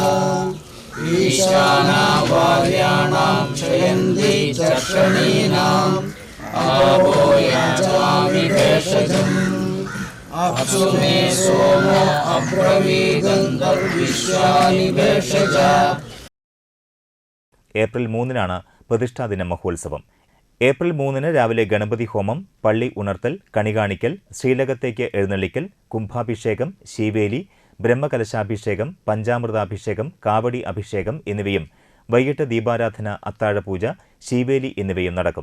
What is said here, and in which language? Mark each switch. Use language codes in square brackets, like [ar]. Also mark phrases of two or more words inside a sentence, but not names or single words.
[sa] ईशाना वार्याणां क्षयन्ति चक्षणीनाम् आवो याचामि भेषजम् अप्सु मे सोमो अब्रवीदन्तर्विश्वानि भेषज. [ml] ഏപ്രിൽ 3-നാണ് പ്രതിഷ്ഠാദിന മഹോത്സവം. ഏപ്രിൽ 3-ന് രാവിലെ ഗണപതി ഹോമം, പള്ളി ഉണർത്തൽ, കണികാണിക്കൽ, ശ്രീലകത്തേക്ക് എഴുന്നള്ളിക്കൽ, കുംഭാഭിഷേകം, ശീവേലി, ബ്രഹ്മകലശാഭിഷേകം, പഞ്ചാമൃതാഭിഷേകം, കാവടി അഭിഷേകം എന്നിവയും വൈകിട്ട് ദീപാരാധന, അത്താഴപൂജ, ശീവേലി എന്നിവയും നടക്കും.